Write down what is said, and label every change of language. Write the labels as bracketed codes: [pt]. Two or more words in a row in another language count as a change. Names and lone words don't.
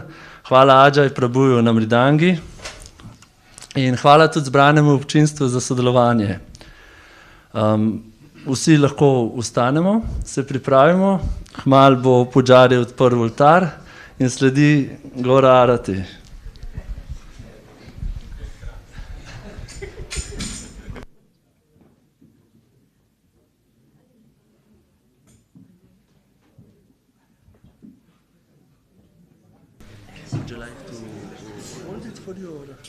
[sl] Hvala Ajay Prabhuju na mridangi in hvala tudi zbranemu občinstvu za sodelovanje. Vsi lahko ustanemo, se pripravimo, kmalu bo Pujari odprl oltar in sledi Gora Arati. [en] Would you like to hold it for you?